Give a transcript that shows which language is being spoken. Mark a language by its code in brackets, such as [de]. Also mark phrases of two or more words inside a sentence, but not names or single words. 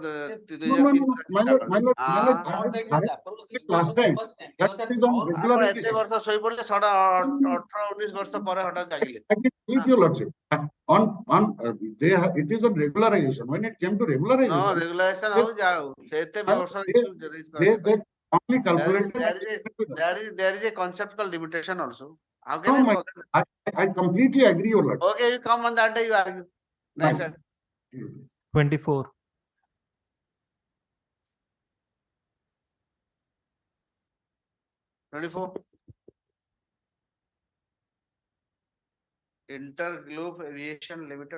[en] No, my lord, my lord, my lord, last time. That is on regular [or] ଆପଣ [en] basis. [or] ଏତେ ବର୍ଷ ଶୋଇ ପଡିଲେ 18 19 ବର୍ଷ ପରେ ହଠାତ ଜାଗିଲେ [en] I can believe your lordship. They have, it is on regularization. When it came to no regularization, regulation they, [or] ହଉ ଯାଉ ଏତେ ବର୍ଷ [en] they, issue raise କରାଯାଇ they only there calculated. is a concept called limitation also how No, can I forget I completely agree, your lordship. okay you come on that day you argue next Right. 24. 24 Interglobe Aviation Limited.